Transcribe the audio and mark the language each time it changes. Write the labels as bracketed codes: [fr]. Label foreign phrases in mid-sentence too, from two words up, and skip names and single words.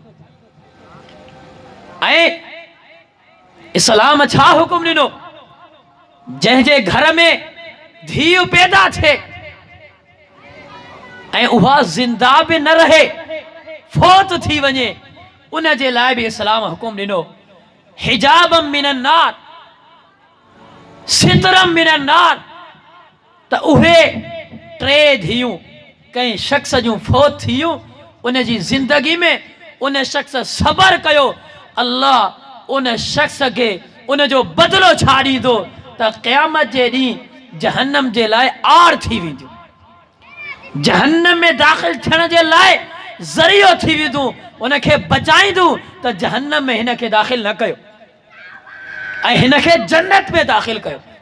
[sd] ऐं इस्लाम छा हुकुम ॾिनो? जंहिंजे घर में धीउ पैदा थिए ऐं उहा ज़िंदा बि न रहे, फोत थी वञे, उन जे लाइ बि इस्लाम हुकुम ॾिनो [ar] حجابا من النار سترا من النار, [sd] त उहे टे धीअरूं कंहिं शख़्स जूं फोत थियूं, उन जी ज़िंदगी में उन शख़्स सबर कयो, अल्लाह उन शख़्स खे उन जो बदिलो छा ॾींदो त क़यामत जे ॾींहुं जहन्नम जे लाइ आड़ थी वेंदियूं, जहन्नम में दाख़िल थियण जे लाइ ज़रियो थी वेंदूं, उनखे बचाईंदूं त जहन्नम में हिन खे दाख़िल न कयो ऐं हिन खे जन्नत में दाख़िल कयो।